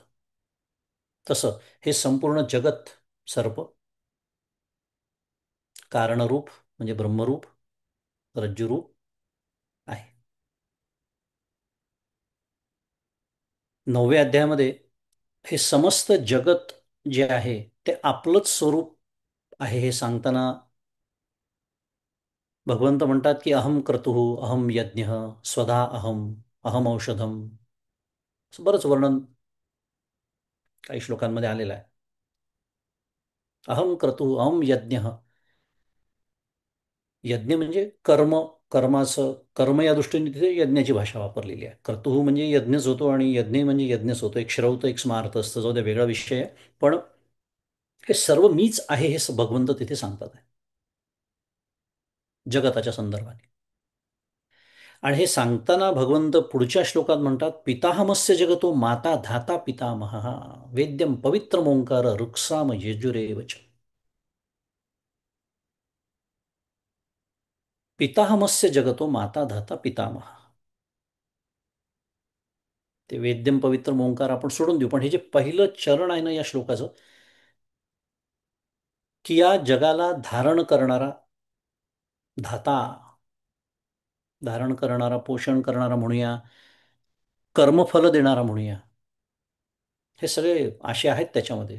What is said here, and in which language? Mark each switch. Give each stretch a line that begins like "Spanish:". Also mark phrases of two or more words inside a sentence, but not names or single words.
Marathi: तसं हे संपूर्ण जगत सर्प कारणरूप म्हणजे ब्रह्मरूप रज्जुरूप आहे. 9व्या अध्यायामध्ये हे समस्त जगत जे आहे ते आपलंच स्वरूप आहे हे सांगताना भगवंत म्हणतात की
Sanskrit: अहम क्रतुः अहम यज्ञ स्वधा अहम अहम औषधम.
Marathi: असं बरंच वर्णन काही श्लोकांमध्ये आलेलं आहे.
Sanskrit: अहम क्रतुः अहम यज्ञ.
Marathi: यज्ञ म्हणजे कर्म. कर्माचं कर्म या दृष्टीने तिथे यज्ञाची भाषा वापरलेली आहे. कर्तुः म्हणजे यज्ञच होतो आणि यज्ञ म्हणजे यज्ञच होतो. एक श्रौत एक स्मार्त असतं, जाऊ द्या वेगळा विषय आहे. पण हे सर्व मीच आहे हे भगवंत तिथे सांगतात आहे जगताच्या संदर्भाने. आणि हे सांगताना भगवंत पुढच्या श्लोकात म्हणतात
Sanskrit: पिताहमस्य जगतो माता धाता पितामह वेद्यम पवित्र ओंकार ऋक्साम यजुरेवच. पिताहमस्य जगतो माता धाता पितामह.
Marathi: ते
Sanskrit: वेद्यम पवित्र ओंकार
Marathi: आपण सोडून देऊ, पण हे जे पहिलं चरण आहे ना या श्लोकाचं, की या जगाला धारण करणारा धाता, धारण करणारा पोषण करणारा म्हणूया, कर्मफल देणारा म्हणूया, हे सगळे असे आहेत त्याच्यामध्ये.